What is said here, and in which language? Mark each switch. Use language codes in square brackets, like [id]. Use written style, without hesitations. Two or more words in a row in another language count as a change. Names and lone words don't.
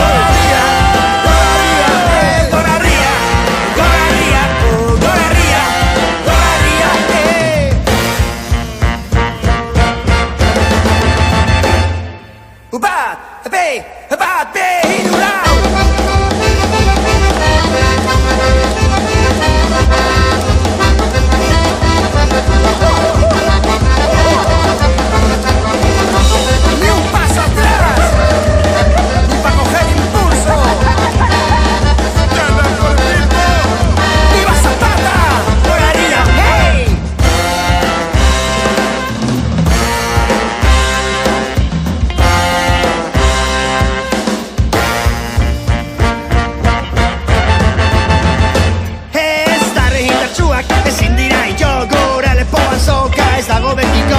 [eu] Bat, be, hiru, lau! [es] Ni un paso atrás, ni pa' coger impulso. ¡Gana por el ritmo! ¡Viva Zapata! ¡Moraría! ¡Hey! [eu] Ezin dira ito, gure lepoan zoka ez dago betiko.